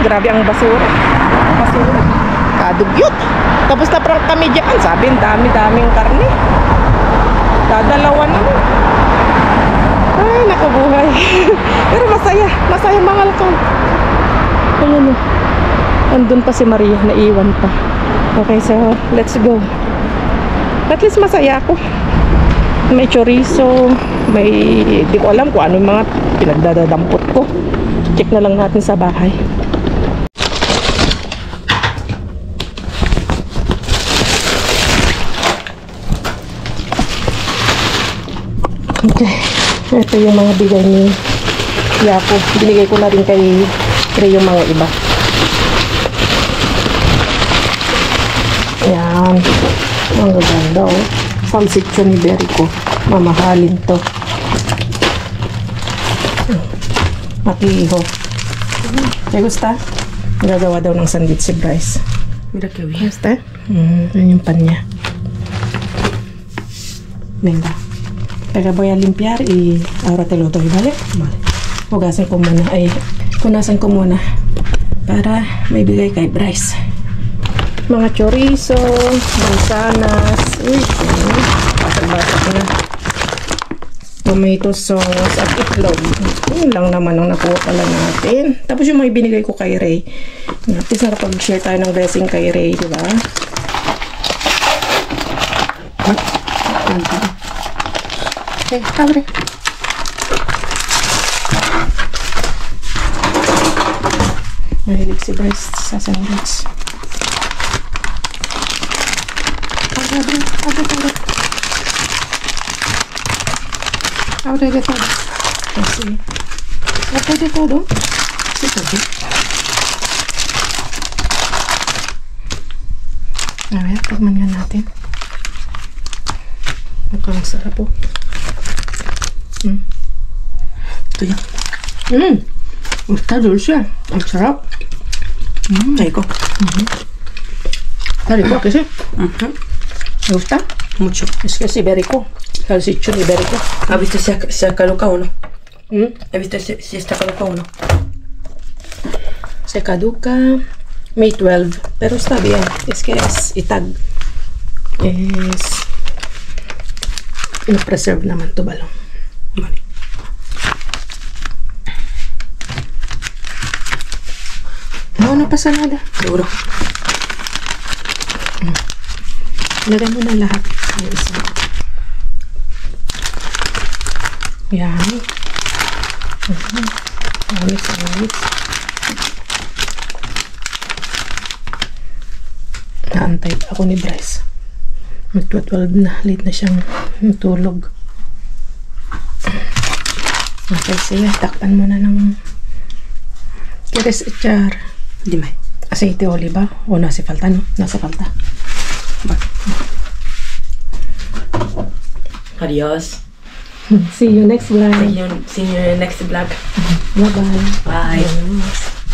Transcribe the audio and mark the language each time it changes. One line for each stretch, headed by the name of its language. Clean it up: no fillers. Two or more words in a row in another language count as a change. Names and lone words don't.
Filipino: Grabe ang basura. Kadugyot. Tapos na prank kami dyan. Sabi, dami-daming karne. Dadalawa na. Ay, nakabuhay. Pero masaya mga kalkan. Ayan o. Andun pa si Maria, naiwan pa.
English: Okay, so let's go. At least
Filipino: masaya ako. May chorizo, di ko alam kung ano yung mga pinagdadampot ko. Check na lang natin sa bahay. Okay, ito yung mga bigay ni Yapo. Binigay ko na rin kay Ray yung mga iba. Yan. Ang ganda, oh. Salsiccio ni Berico. Mamahalin to. Makiho.
Spanish: ¿Te gusta?
Filipino: Gagawa daw ng sandwich si Bryce.
Spanish: Mira qué bien. ¿Gusta?
Filipino: Yun yung pan niya.
Spanish: Venga. Pero voy a limpiar y ahora te lo doy, ¿vale? Vale.
Filipino: Hugasan ko muna. Punasan ko muna. Para may bigay kay Bryce. Mga chorizo, mansanas, basag-basag na.
English: Tomato sauce
Filipino: at itlog. Yun lang naman ang nakuha pala natin. Tapos yung mga binigay ko kay Ray. At least nakapag-share tayo ng blessing kay Ray, di ba?
Spanish: Okay, abre.
Filipino: Mahilig si Bryce sa sandwich.
Spanish: Abre de todo. Así. Abre de todo. Sí, también. A ver,
Filipino: tikman nga natin. Mukhang sarap po. Ito yan.
Spanish: Está dulce.
Filipino: Ang sarap.
Spanish: Rico. Está rico, ¿que sí? ¿Me gusta? Mucho. Es que es ibérico. Salsicho ibérico. ¿Has visto si ha caducado o no? ¿Mm? ¿Has visto si está caducado o no? Se caduca May 12. Pero está bien. Es que es itag. Es...
Filipino: preserve naman to balong.
Spanish: Vale. No pasa nada. Seguro.
Filipino: Lagay mo na lahat. Yung isa. Yan. Alis. Naantay pa ako ni Bryce. Mag-12 na. Late na siyang matulog. Okay, sige. Takpan mo na ng kiris char. Di ba?
Spanish: Aceite oliva. O nasa falta, no? Nasa falta. Adios.
English: See you next vlog. See you in the next vlog. Bye-bye. Bye.
Spanish: Adios.